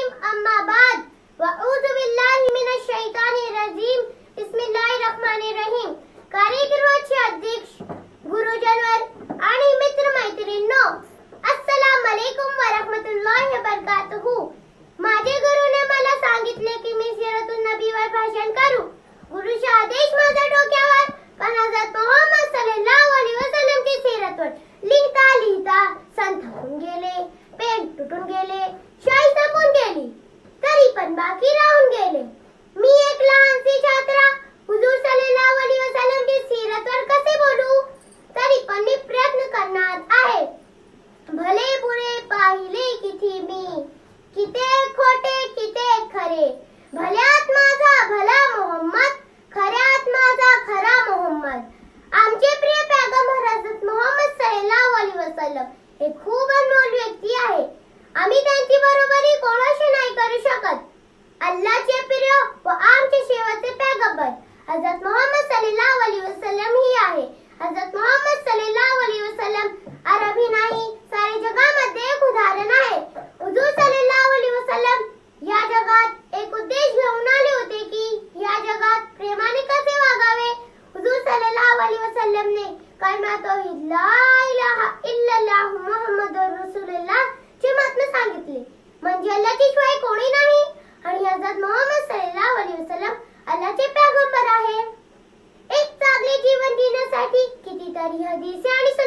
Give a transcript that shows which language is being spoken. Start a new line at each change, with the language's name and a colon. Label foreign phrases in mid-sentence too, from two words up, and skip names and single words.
Arabic: أما بعد وأعوذ بالله من الشيطان الرجيم بسم الله الرحمن الرحيم.
Marathi: कार्यक्रमाचे अध्यक्ष गुरुजनवर आणि मित्र मैत्रिणींनो,
Arabic: السلام عليكم ورحمة الله وبركاته.
Marathi: माझे गुरुने मला सांगितले की मी
Arabic: سيرة النبي
Marathi: भाषण करू। गुरुचा आदेश माझ्या डोक्यावर, पण हजरत मोहम्मद
Arabic: صلى الله عليه وسلم
Marathi: सीरतवर लिहिता लिहिता संथावून गेले, पेन तुटून गेले, शाई संपून गेली, तरी पण बाकी राहून गेले। मी एक लहानशी छात्रा हुजूर
Arabic: صلى الله عليه وسلم
Marathi: सीरतवर कसे बोलू, तरी पण मी प्रयत्न करणार आहे। भले बुरे पाहिले किती मी, किते खोटे किते खरे, भल्यात माझा भला मोहम्मद, खऱ्यात माझा खरा मोहम्मद। आमचे प्रिय पैगंबर हजरत मोहम्मद
Arabic: صلى الله عليه وسلم
Marathi: हे खूप अनमोल व्यक्ती आहे। आम्ही त्यांची बरोबरी कोणाशी नाही करू शकत। अल्लाहचे प्रिय व आमचे शेवटचे पैगंबर हजरत मोहम्मद
Arabic: صلى الله عليه وسلم
Marathi: ही आहे। हजरत मोहम्मद
Arabic: صلى الله عليه وسلم
Marathi: अरबी नाही, सारे जगामध्ये एक उदाहरण आहे। हुजूर
Arabic: صلى الله عليه وسلم
Marathi: या जगात एक उद्देश घेऊन आले होते की या जगात प्रेमाने कसे वागावे। हुजूर
Arabic: صلى الله عليه وسلم
Marathi: ने कलमा तौहीद
Arabic: لا إله إلا الله محمد رسول الله
Marathi: चे महत्त्व सांगितले, म्हणजे अल्लाहची शिवाय कोणी नाही आणि हजरत मोहम्मद
Arabic: صلى الله عليه وسلم
Marathi: अल्लाहचे पैगंबर आहे। एक चांगले जीवन जिण्यासाठी कितीतरी हदीसे